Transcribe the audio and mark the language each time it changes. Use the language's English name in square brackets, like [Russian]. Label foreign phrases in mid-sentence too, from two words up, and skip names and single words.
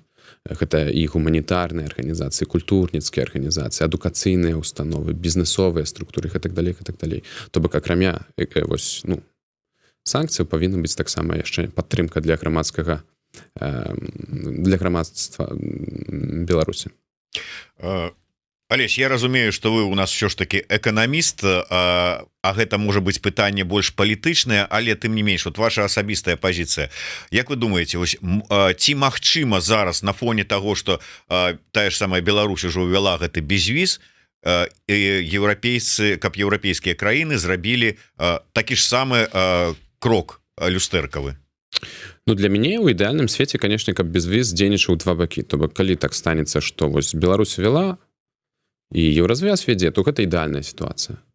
[Belarusian] Гэта і гуманітарныя арганізацыі, культурніцкія арганізацыі, адукацыйныя установы, бізнесовыя структуры і так далей, і так далей. То бок акрамя санкцыяў павінна быць таксама яшчэ падтрымка для грамадства Беларусі. Алесь, я разумею, [Russian] что вы у нас все ж таки эканаміст, [Belarusian] а гэта можа быць пытанне больш палітычнае, але тым не менш, вот ваша асабістая пазіцыя. Як вы думаеце, ці магчыма зараз на фоне [Russian] того, что [Belarusian] тая ж самая Беларусь ужо ўвяла гэты безвіз, еўрапейцы, каб еўрапейскія краіны зрабілі такі ж самы крок люстэркавы? Ну, для мяне ў ідэальным свеце, канешне, каб безвіз дзейнічаў два бакі. То бок, калі так станецца, што вось Беларусь вяла і еўразвяз вядзе, то гэта ідэальная сітуацыя.